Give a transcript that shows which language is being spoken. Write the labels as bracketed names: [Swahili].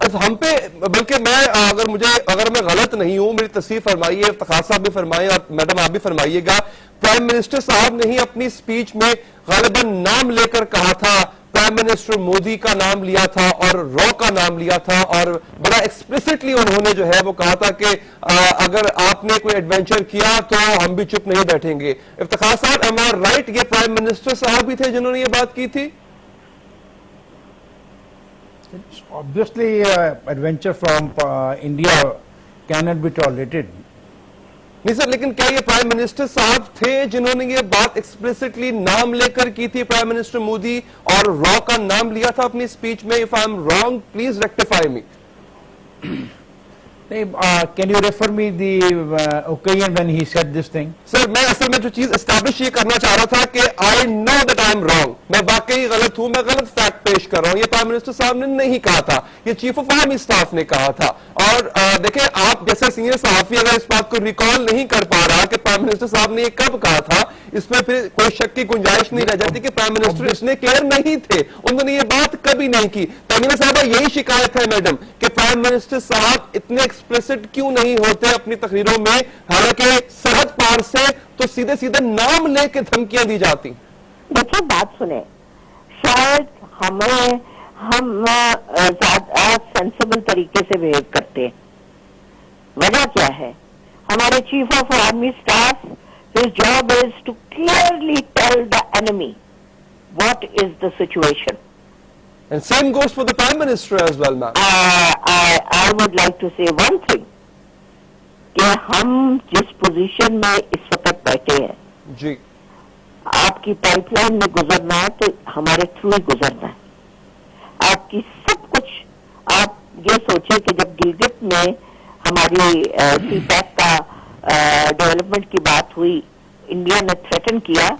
[Urdu] ہم پہ بلکہ اگر میں غلط نہیں ہوں میری تصحیح فرمائیے, افتخار صاحب بھی فرمائیں اور میڈم آپ بھی فرمائیے گا, پرائم منسٹر صاحب نے ہی اپنی سپیچ میں غالباً نام لے کر کہا تھا, پرائم منسٹر مودی کا نام لیا تھا اور رو کا نام لیا تھا, اور بڑا ایکسپلیسٹلی انہوں نے جو ہے وہ کہا تھا کہ اگر آپ نے کوئی ایڈونچر کیا تو ہم بھی چپ نہیں بیٹھیں گے. افتخار صاحب, [English] am are right, [Urdu] یہ پرائم منسٹر صاحب ہی تھے جنہوں نے یہ بات کی تھی؟ [English] Obviously, adventure from India cannot be tolerated. [Urdu] نہیں سر, لیکن کیا یہ پرائم منسٹر صاحب تھے جنہوں نے یہ بات ایکسپلیسٹلی نام لے کر کی تھی, پرائم منسٹر مودی, اور را کا نام لیا تھا اپنی سپیچ میں؟ [English] If I am wrong, please rectify me. Can you refer me the occasion when he said this thing? [Urdu] سر میں اصل میں جو چیز اسٹیبلش یہ کرنا چاہ رہا تھا کہ [English] I know that I am wrong, [Urdu] میں واقعی غلط ہوں, میں غلط فیکٹ پیش کر رہا ہوں. یہ پرائم منسٹر صاحب نے نہیں کہا تھا, یہ چیف آف آرمی اسٹاف نے کہا تھا. اور دیکھیں آپ جیسے سینئر صحافی اگر اس بات کو ریکال نہیں کر پا رہا کہ پرائم منسٹر صاحب نے یہ کب کہا تھا, اس میں پھر کوئی شک کی گنجائش نہیں رہ جاتی کہ پرائم منسٹر اس نے کلیئر نہیں تھے, انہوں نے یہ بات کبھی نہیں کی. تمینہ صاحبہ یہی شکایت ہے میڈم کہ پرائم منسٹر صاحب اتنے ایکسپلیسٹ کیوں نہیں ہوتے اپنی تقریروں میں, حالانکہ سرحد پار سے تو سیدھے سیدھے نام لے کے دھمکیاں دی جاتی. دیکھیں بات سنیں, شاید ہم زیادہ سینسیبل طریقے سے بہیو کرتے ہیں. وجہ کیا ہے, ہمارے chief of army staff [English] his job is to clearly tell the enemy what is the situation. And same goes for the Prime Minister as well, ma'am. I would like to say one thing, [Urdu] کہ ہم جس position میں اس وقت بیٹھے ہیں, جی, آپ کی pipe line میں گزرنا ہے تو ہمارے تھرو ہی گزرنا ہے. آپ کی سب کچھ, آپ یہ سوچیں کہ جب گلگت میں ہماری سی پیک کا ڈیولپمنٹ کی بات ہوئی, انڈیا نے تھریٹن کیا,